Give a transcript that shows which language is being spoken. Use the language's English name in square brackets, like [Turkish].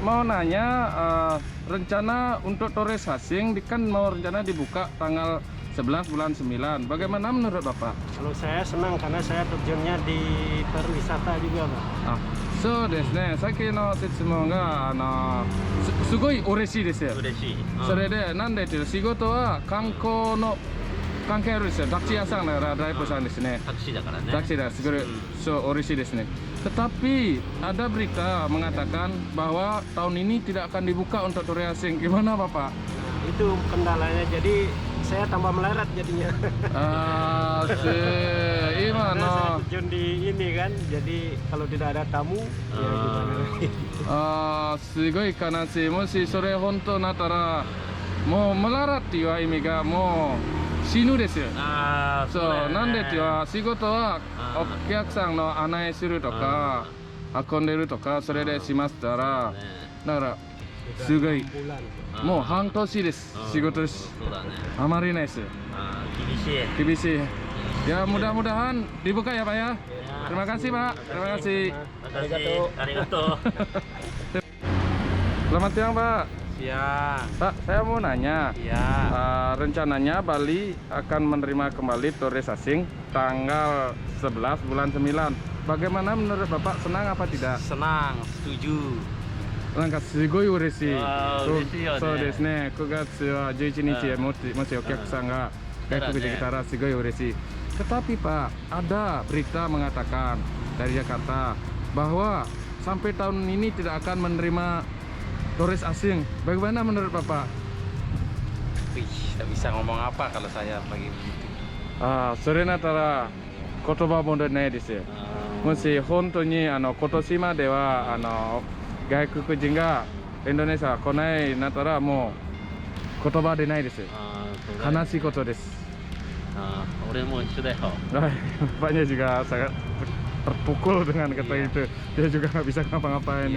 [Indonesian] Mau nanya rencana untuk turis asing kan mau rencana dibuka tanggal 11 bulan 9. Bagaimana menurut Bapak? Kalau saya senang karena saya terjunnya di pariwisata juga, Pak. [Japanese] そうですね。さっきの質問がすごい嬉しいですよ。嬉しい。それでなんでっていう仕事は観光の関係あるんですよ。タクシー屋さんだからドライバーさんですね。タクシーだからね。タクシーだ、すごいそう嬉しいですね。 [Indonesian] Tetapi ada berita mengatakan bahwa tahun ini tidak akan dibuka untuk turis asing. Gimana Bapak? Itu kendalanya, jadi saya tambah melarat jadinya. Karena saya terjun di ini kan, jadi kalau tidak ada tamu, ya gimana lagi. [Japanese] すごい悲しい。もしそれ本当なったらもうマララっていう意味がもう死ぬですよ。そう、なんでっていう仕事はお客さんの案内するとか運んでるとかそれでしましたら、だからすごいもう半年です仕事です。あまりないです。厳しい。 [Indonesian] Ya mudah-mudahan dibuka ya Pak ya. Terima kasih Pak. Terima kasih. [Japanese] Arigato. [Indonesian] Selamat siang Pak. Siang. Pak, saya mau nanya. Iya. Rencananya Bali akan menerima kembali turis asing tanggal 11 bulan 9. Bagaimana menurut Bapak, senang apa tidak? Senang, setuju. [Japanese] なんかすごい嬉しい。嬉しいよね。そうですね。 9月は11日もしお客さんが外国できたらすごい嬉しい。 [Indonesian] Tetapi Pak, ada berita mengatakan dari Jakarta bahwa sampai tahun ini tidak akan menerima turis asing. Bagaimana menurut Bapak? Wih, tidak bisa ngomong apa kalau saya pagi begitu. [Japanese] それなったら言葉もないですよ。もし本当に今年までは外国人がインドネシア来ないなったらもう言葉出ないです。悲しいことです。俺も一緒だよ。 [Indonesian] Bapaknya juga sangat terpukul dengan kata itu. Dia juga nggak bisa ngapa-ngapain.